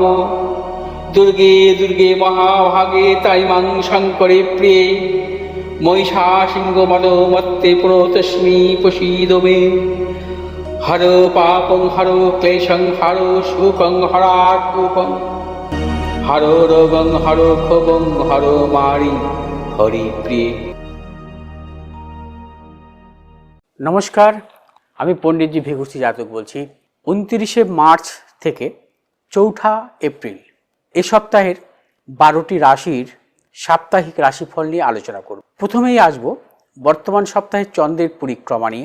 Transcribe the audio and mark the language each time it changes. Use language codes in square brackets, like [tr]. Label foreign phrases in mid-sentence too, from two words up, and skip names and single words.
[sa] दुर्गे दुर्गे महाभागे ताइमां शङ्करे प्रिये महिषासिंहमदोमत्ते प्रणतोऽस्मि प्रसीद मे। हरो पापं हरो क्लेशं हरो सुखं हरात्मकं हरो रोगं हरो क्षोभं हरो मारि हरिप्रिये। [bn] নমস্কার, আমি পণ্ডিতজি ভিগুসি জাতক বলছি। 29শে মার্চ থেকে 4ঠা এপ্রিল এ সপ্তাহের 12টি রাশির সাপ্তাহিক রাশিফল নিয়ে আলোচনা করব। প্রথমেই আসব বর্তমান সপ্তাহের চন্দ্রের পরিক্রমা নিয়ে।